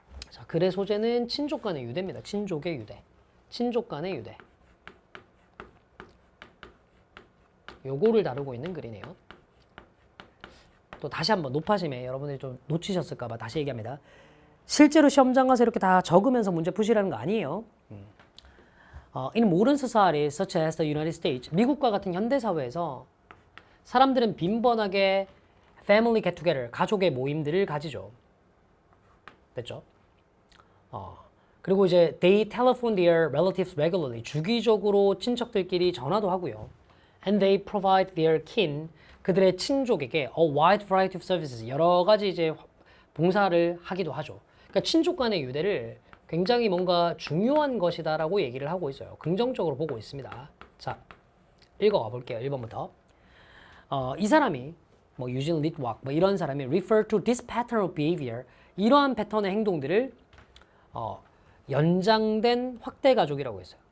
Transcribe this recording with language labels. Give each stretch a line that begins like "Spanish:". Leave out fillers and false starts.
Korean: 자 글의 소재는 친족 간의 유대입니다. 친족의 유대. 친족 간의 유대. 요거를 다루고 있는 글이네요. 또 다시 한번 높아심에 여러분들이 좀 놓치셨을까봐 다시 얘기합니다. 실제로 시험장 가서 이렇게 다 적으면서 문제 푸시라는 거 아니에요.
English: In modern societies such as the United States,
Korean: 미국과 같은 현대사회에서 사람들은 빈번하게
English: family get together,
Korean: 가족의 모임들을 가지죠. 됐죠? 그리고 이제
English: they telephone their relatives regularly,
Korean: 주기적으로 친척들끼리 전화도 하고요.
English: And they provide their kin,
Korean: 그들의 친족에게
English: a wide variety of services,
Korean: 여러 가지 이제 봉사를 하기도 하죠. 그러니까 친족 간의 유대를 굉장히 뭔가 중요한 것이다라고 얘기를 하고 있어요. 긍정적으로 보고 있습니다. 자, 읽어가 볼게요. 1번부터. 이 사람이 뭐 유진 리트왁 뭐 이런 사람이
English: refer to this pattern of behavior,
Korean: 이러한 패턴의 행동들을 연장된 확대 가족이라고 했어요.